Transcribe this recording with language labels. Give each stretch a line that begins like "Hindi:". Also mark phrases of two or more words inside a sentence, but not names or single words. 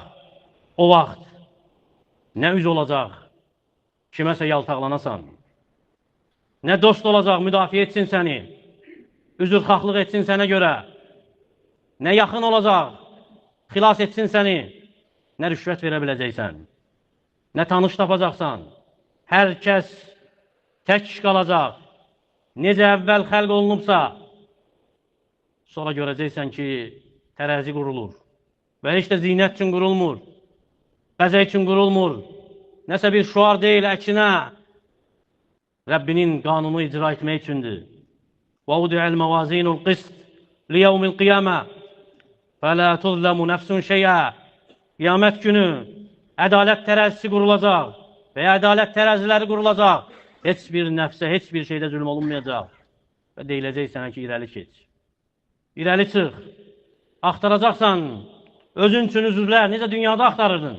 Azerbaijani: O vaxt nə üz olacaq, kiməsə yaltaqlanasan, nə dost olacaq, müdafiə etsin səni, üzrxahlıq etsin sənə görə, nə yaxın olacaq, xilas etsin səni, nə rüşvət verə biləcəksən, nə tanış tapacaqsan, hər kəs tək qalacaq, necə əvvəl xəlq olunubsa, sonra görəcəksən ki, tərəzi qurulur və heç də zinət üçün qurulmur, bəzək üçün qurulmur, nəsə bir şuar deyil, əksinə Rəbbinin qanunu icra etmək üçündür.
Arabic: وَوُدِعَ الْمَوَازِينُ الْقِسْطِ لِيَوْمِ الْقِيَامَةِ فَلَا تُظْلَمُ نَفْسٌ شَيْئًا
Azerbaijani: Qiyamət günü ədalət tərəzisi qurulacaq və ya ədalət tərəziləri qurulacaq. Heç bir nəfsə, heç bir şeydə zülm olunmayacaq və deyiləcək sənə ki, irəli keç. İrəli çıx, axtaracaqsan, özün üçün üzrlər, necə dünyada axtarırdın?